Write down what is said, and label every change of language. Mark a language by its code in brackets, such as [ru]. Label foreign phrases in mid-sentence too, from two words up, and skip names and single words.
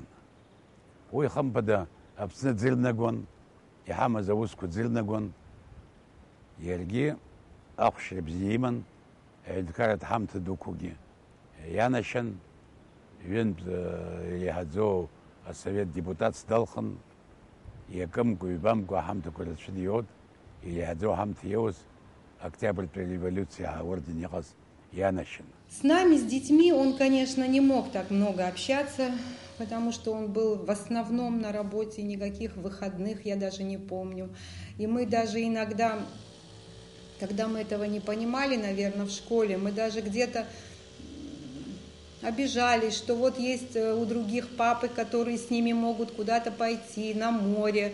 [ab] Уи хымԥада Аԥсны ӡырнагон, иҳамаз аусқәа ӡырнагон, иаргьы ахәшьра бзиа иман, аҳәынҭқарратә ҳамҭа дуқәагьы ианашьан, ҩынтә иаҳаӡоу асовет депутатс далхын, иакымкәа, ҩбамкәа аҳамҭақәа рацәа диод, иаҳаӡоу ҳамҭа иауз Октябрьтәи революциа орден иҟаз ианашьан. [ru] С нами, с детьми, он, конечно, не мог так много общаться, потому что он был в основном на работе, никаких выходных я даже не помню. И мы даже иногда, когда мы этого не понимали, наверное, в школе, мы даже где-то обижались, что вот есть у других папы, которые с ними могут куда-то пойти, на море.